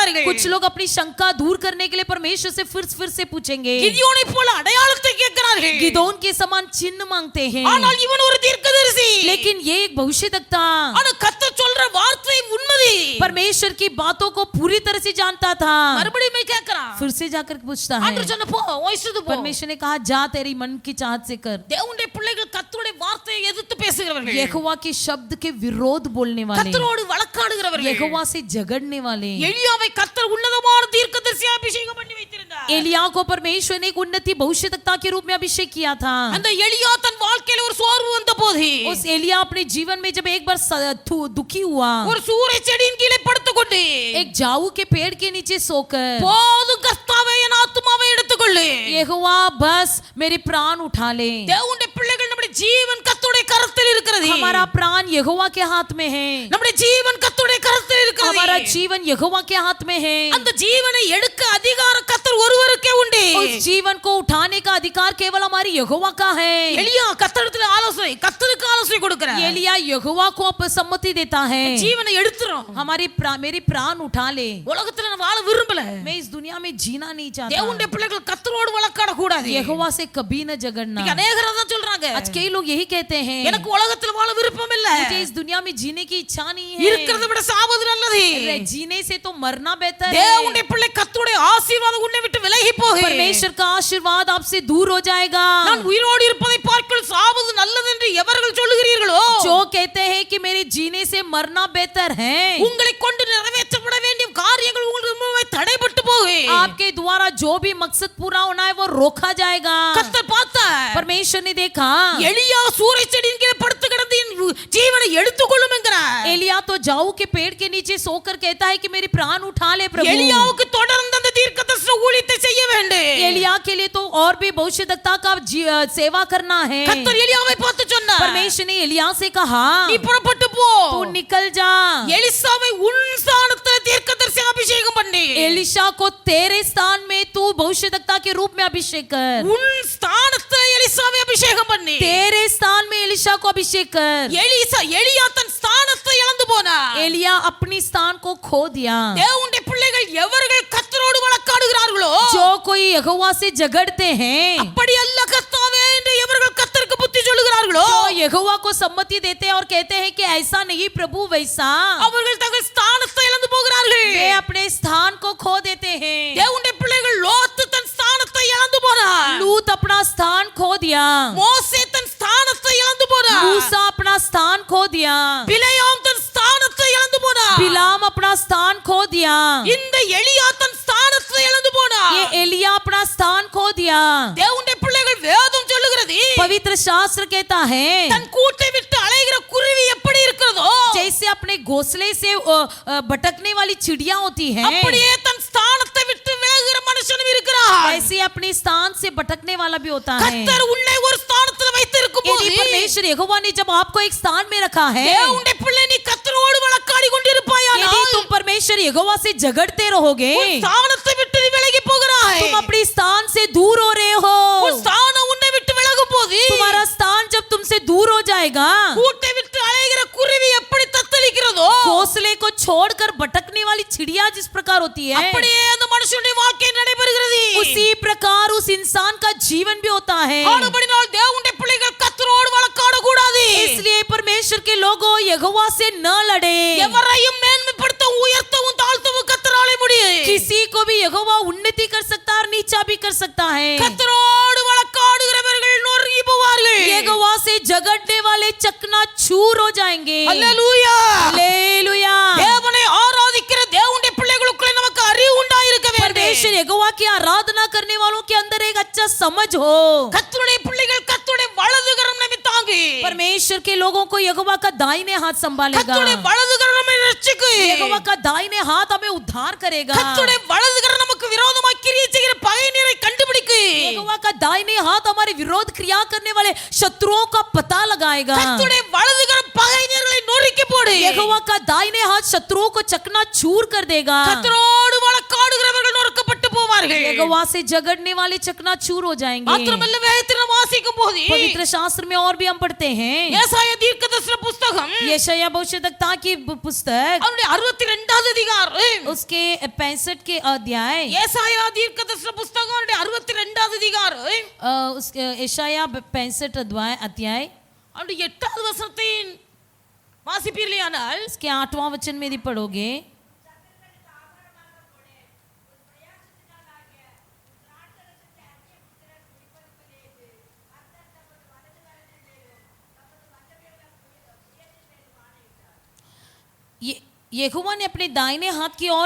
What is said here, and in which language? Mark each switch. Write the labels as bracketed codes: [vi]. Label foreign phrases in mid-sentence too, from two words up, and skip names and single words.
[hi] कुछ लोग अपनी शंका दूर करने के लिए परमेश्वर से फिर से पूछेंगे, [ta] கிதியோனை போல அடையாளத்தை கேட்கிறார்கள். [hi] गिदोन के समान चिन्ह मांगते हैं, [ta] ஆனால் இவன் ஒரு தீர்க்கதரிசி. [hi] लेकिन ये एक भविष्यवक्ता [ta] ஆனா கர்த்தர் சொல்ற வார்த்தை உண்மை. [hi] परमेश्वर की बातों को पूरी तरह से जानता था. [ta] மறுபடியும் கேட்கிறான். [hi] फिर से जाकर पूछता है, [ta] ஆண்டவர் சொன்ன போ ஓய்சுது போ. [hi] परमेश्वर ने कहा जा तेरी मन की चाहत से कर. [ta] தேவனுடைய பிள்ளைகள் கர்த்தருடைய வார்த்தையை எதிர்த்து பேசுகிறவர்கள், [hi] यहोवा के शब्द के विरोध बोलने वाले, [ta] கர்த்தரோடு வழக்காடுகிறவர்கள், [hi] यहोवा से झगड़ने वाले. [ta] எலியாவை கர்த்தர் உன்னதமான தீர்க்கதரிசியாக அபிஷேகம் பண்ணி வைத்திருந்தார். [hi] एलिया को परमेश्वर ने एक उन्नति भविष्यवक्ता के रूप में अभिषेक किया था. [ta] அந்த எலியா தன் வாழ்க்கையில ஒரு சோர்வு வந்தபோது, [hi] उस एलिया अपने जीवन में जब एक बार दुखी हुआ, [ta] ஒரு சூறை செடியின் கீழே படுத்துக்கொண்டு, [hi] एक जाऊ के पेड़ के नीचे सोकर, [ta] போதும் கர்த்தாவே என் ஆத்துமாவை எடுத்துக்கொள்ளு, [hi] यहोवा बस मेरे प्राण उठा ले. [ta] தேவனுடைய பிள்ளைகள் நம்முடைய ஜீவன் கர்த்தருடைய கரத்தில் இருக்கிறது. [hi] हमारा प्राण यहोवा के हाथ में है. [ta] நம்முடைய ஜீவன் கர்த்தருடைய கரத்தில் இருக்கிறது. [hi] हमारा जीवन यहोवा के हाथ में है. [ta] அந்த ஜீவனை எடுக்க அதிகாரம் கர்த்தர் ஒருவருக்கே உண்டு. [hi] उस जीवन को उठाने का अधिकार केवल हमारी यहोवा का है. [ta] எலியா கர்த்தரிடத்தில் ஆலோசனை, கர்த்தருக்கு ஆலோசனை கொடுக்கிறார். [hi] एलिया यहोवा को सम्मति देता है, [ta] ஜீவனை எடுத்துறோம். [hi] मेरी प्राण उठा ले. [ta] உலகத்துல நான் வாழ விரும்பல. [hi] मैं इस दुनिया में जीना नहीं चाहता. [ta] தேவனுடைய பிள்ளைகள் கர்த்தரோடு வழக்காட கூடாது. [hi] यहोवा से कभी न झगड़ना. [ta] அநேகர் அதான் சொல்றாங்க, [hi] आज कई लोग यही कहते हैं, [ta] எனக்கு உலகத்துல வாழ விருப்பம் இல்ல, [hi] मुझे इस दुनिया में जीने की इच्छा नहीं है. [ta] இருக்கிறதை விட சாவது நல்லது. [hi] जीने से तो मरना बेहतर है. [ta] தேவனுடைய பிள்ளை கர்த்தருடைய ஆசீர்வாதம் உன்னை விட்டு விலகி போகும். [hi] परमेश्वर का आशीर्वाद आपसे दूर हो जाएगा. [ta] நான் உயிரோடு இருப்பதை பார்க்கல் சாவது நல்லது என்று எவர்கள் சொல்லுகிறீர்களோ, [hi] जो कहते हैं कि मेरे जीने से मरना बेहतर है, [ta] உங்களை கொண்டு நிறைவேற்றப்பட வேண்டிய காரியங்கள் உங்களுக்கு தடைபட்டு போகும். [hi] आपके द्वारा जो भी मकसद पूरा होना है वो रोका जाएगा. [ta] கர்த்தர் பார்த்தார். [hi] परमेश्वर ने देखा, [ta] எலியா சூறை செடியின் கீழே படுத்து கிடந்து என் ஜீவனை எடுத்துக்கொள்ளும் என்கிறார். [hi] एलिया तो जाऊ के पेड़ के नीचे सोकर कहता है कि मेरे प्राण उठा ले प्रभु. [ta] எலியாவுக்கு தொடர்ந்து அந்த தீர்க்கதரிசன ஊழியத்தை செய்ய வேண்டும். [hi] एलिया के लिए तो और भी भविष्यवक्ता का सेवा करना है. [ta] கர்த்தர் எலியாவை பார்த்து சொன்னார், [hi] परमेश्वर ने एलिया से कहा, [ta] நீ புறப்பட்டு போ, [hi] तू निकल जा. [ta] எலிசாவை உன் ஸ்தானத்தில் தீர்க்கதரிசி அபிஷேகம் பண்ணி, [hi] एलिशा को तेरे स्थान में तू भविष्यवक्ता के रूप में अभिषेक कर. [ta] உன் ஸ்தானத்தில் எலிசாவை அபிஷேகம் பண்ணி, [hi] तेरे स्थान में एलिशा को अभिषेक कर. [ta] எலியா தன் ஸ்தானத்தை இழந்து போனார். [hi] एलिया अपनी स्थान को खो दिया. [ta] தேவனுடைய பிள்ளைகள் எவர்கள் கர்த்தரோடு வழக்காடுகிறார்களோ, [hi] जो कोई यहोवा से झगड़ते हैं, [ta] அப்படி அல்ல கர்த்தாவே என்று எவர்கள் கர்த்தருக்கு புத்தி சொல்லுகிறார்களோ, [hi] जो यहोवा को सम्मति देते हैं और कहते हैं कि ऐसा नहीं प्रभु वैसा, [ta] அவர்கள் தங்கள் ஸ்தானத்தை இழந்து போகிறார்கள். [hi] वे अपने स्थान को खो देते हैं. [ta] தேவனுடைய பிள்ளைகள் லோத்து தன் ஸ்தானத்தை இழந்து போனார். [hi] लूत अपना स्थान खो दिया. [ta] மோசே தன் ஸ்தானத்தை இழந்து போனார். [hi] मूसा अपना स्थान खो दिया. [ta] பிலேயாம் தன் ஸ்தானத்தை இழந்து போனார். [hi] बिलाम अपना स्थान खो दिया. [ta] இந்த எலியா தன் ஸ்தானத்தை இழந்து போனார். [hi] ये एलिया अपना स्थान खो दिया. [ta] தேவனுடைய பிள்ளைகள் வேதம் சொல்லுகிறது, [hi] पवित्र शास्त्र कहता है, [ta] தன் கூட்டை விட்டு அலைகிற குருவி எப்படி இருக்கிறதோ, [hi] जैसे अपने घोंसले से भटकने वाली चिड़िया होती है, [ta] அப்படியே தன் ஸ்தானத்தை விட்டு விலகுகிற மனுஷனும் இருக்கிறார். [hi] ऐसे अपने स्थान से भटकने वाला भी होता है. [ta] கர்த்தர் உன்னை ஒரு ஸ்தானத்தில் வைத்திருக்கும் போது, [hi] यदि परमेश्वर यहोवा ने जब आपको एक स्थान में रखा है, [ta] தேவனுடைய பிள்ளை நீ கர்த்தரோடு வழக்காடி கொண்டிருப்பாயானால், [hi] यदि तुम परमेश्वर यहोवा से झगड़ते रहोगे, [ta] உன் ஸ்தானத்தை விட்டு நீ விலகி போகிறாய். [hi] तुम अपने स्थान से दूर हो रहे हो. [ta] உன் ஸ்தானம் உன்னை விட்டு விலகும் போது, [hi] तुम्हारा स्थान जब तुमसे दूर हो जाएगा, [ta] கூட்டை விட்டு அலைகிற குருவி எப்படி தத்தளிக்கிறதோ, [hi] घोंसले को छोड़कर भटकने वाली चिड़िया जिस प्रकार होती है, [ta] அப்படியே அந்த மனுஷனுடைய வாழ்க்கை நடைபெறுகிறது. [hi] उसी प्रकार उस इंसान का जीवन भी होता है. [ta] ஆனபடியால் தேவனுடைய பிள்ளைகள் கர்த்தரோடு வழக்காட கூடாது. [hi] इसलिए परमेश्वर के लोगों यहोवा से न लड़े. [ta] எவரையும் மேன்மைப்படுத்தவும் உயர்த்தவும் தாழ்த்தவும் கர்த்தராலே முடியும். [hi] किसी को भी यहोवा उन्नति कर सकता है और नीचा भी कर सकता है. [ta] கர்த்தரோடு வழக்காடுகிறவர்கள் நொறுங்கி போவார்கள். [hi] यहोवा से झगड़ने वाले चकनाचूर हो जाएंगे. [ta] அல்லேலூயா. [hi] हालेलुया. [ta] தேவனை ஆராதிக்கிற தேவனுடைய பிள்ளைகளுக்குள்ளே நமக்கு அறிவு உண்டாயிருக்க வேண்டும். [hi] परमेश्वर यहोवा की आराधना करने वालों के अंदर एक अच्छा समझ हो. [ta] கர்த்தருடைய பிள்ளைகள் கர்த்தருடைய வலது கரம் நம்மை தாங்கி, [hi] परमेश्वर के लोगों को यहोवा का दाहिने हाथ संभालेगा. [ta] கர்த்தருடைய வலது கரம் நம்மை ரட்சிக்கும். [hi] यहोवा का दाहिने हाथ हमें उद्धार करेगा. [ta] கர்த்தருடைய வலது கரம் நமக்கு விரோதமாய் கிரியை செய்கிற பகைஞரை கண்டுபிடிக்கும். [hi] यहोवा का दाहिने हाथ हमारे विरोध क्रिया करने वाले शत्रुओं का पता लगाएगा. [ta] கர்த்தருடைய வலது கரம் பகைஞர்களை நொறுக்கி போடு. [hi] यहोवा का दाहिने हाथ शत्रुओं को चकनाचूर कर देगा. [ta] கர்த்தரோடு வழக்காடுகிறவர்கள் நொறுக்கப்பட்டு போவார்கள். [hi] यहोवा से झगड़ने वाले चकनाचूर हो जाएंगे. [ta] மாத்திரமல்ல வேதத்தில் நாம் வாசிக்கும் போது [hi] पवित्र शास्त्र में और भी हम पढ़ते हैं, [ta] ஏசாயா தீர்க்கதரிசன புத்தகம் [hi] यशायाह भविष्यद्वक्ता की पुस्तक [ta] அவருடைய 62வது அறுபத்திரெண்டாவது அதிகாரம் [hi] उसके 65 के अध्याय [ta] ஏசாயா தீர்க்கதரிசன புஸ்தகம் 62வது அதிகாரம் [hi] उसके यशाया 65 अध्याय [ta] அப்படி 8வது வசனத்தை வாசிப்பீர்களானால் [hi] इसके 8वां वचन में यदि पढ़ोगे यहोवा ने अपने दाहिने हाथ की ओर